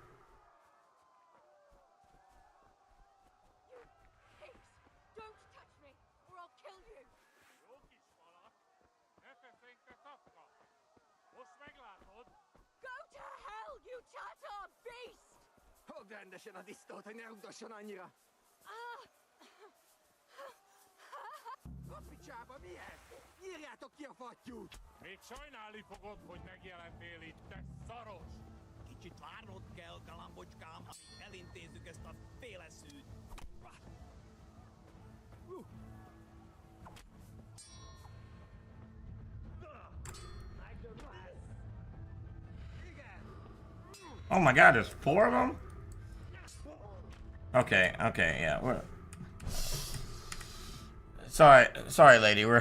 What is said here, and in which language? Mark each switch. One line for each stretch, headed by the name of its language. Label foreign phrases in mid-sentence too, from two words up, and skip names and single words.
English: Don't touch me, or I'll kill you! Go to hell, you Tatar beast!
Hungarian: Még sajnálni fogod, hogy megjelentél itt, te szaros! Kicsit várnod kell, galambocskám, amíg elintézzük ezt a féleszűt.
English: Oh my god, there's 4 of them? Okay, yeah, we're... Sorry, lady, we're...